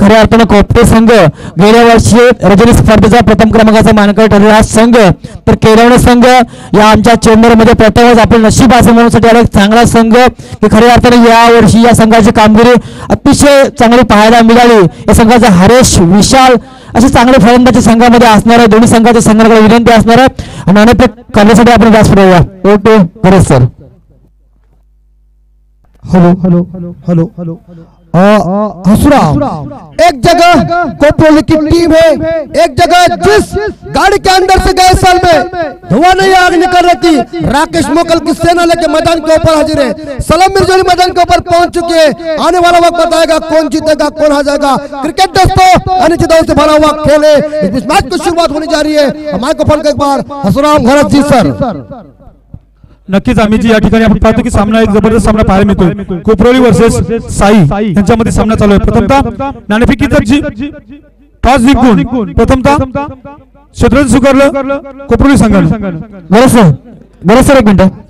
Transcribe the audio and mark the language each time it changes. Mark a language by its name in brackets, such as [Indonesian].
[Marathi] खऱ्या अर्थानं खोपटे संघ गेल्या वर्षी रजनी स्पर्धेचा प्रथम क्रमांकाचा मानकरी ठरलेला संघ, तर केळवणे संघ या आमच्या चेंबरमध्ये प्रथमच आपलं नशीब असं म्हणण्यासाठी आला एक चांगला संघ की खऱ्या अर्थाने या वर्षी या संघाची कामगिरी अतिशय चांगली पाहायला मिळाली. या संघाचा हरेश, विशाल असे चांगले फलंदाजी संघामध्ये असणार आहे. दोन्ही संघाच्या संघाकडे विनंती असणार आहे नाणेफेक करण्यासाठी आपण व्यासपीठ येऊया. ओके गरज sir. [Hindi] Hello hello hello hello हसुराम, एक जगह कोपरोली की टीम है, एक जगह जिस गाड़ी के अंदर से गए साल में धुआं नहीं आग निकल रही थी, राकेश मोकल की सेना लेके मैदान के ऊपर हाजिर है। सलाम मिर्जोली मैदान के ऊपर पहुंच चुके हैं। आने वाला वक्त बताएगा कौन जीतेगा कौन हार जाएगा। क्रिकेट दोस्तों अनिश्चितताओं से भरा हुआ खेल है, इस मैच की शुरुआत होने जा रही है। माइक्रोफोन का एक बार हसुराम घरत जी सर। [Marathi] नक्कीच आम्ही जी या ठिकाणी आपण पाहतो की सामना एक जबरदस्त सामना पाहायला मिळतोय। कोपरोली वर्सेस साई यांच्यामध्ये सामना चालू आहे। प्रथमतः नाणेफेकीचा टॉस जिंकून प्रथमतः क्षेत्ररक्षण स्वीकारलं कोपरोली संघाने। बरं सर एक मिनिट।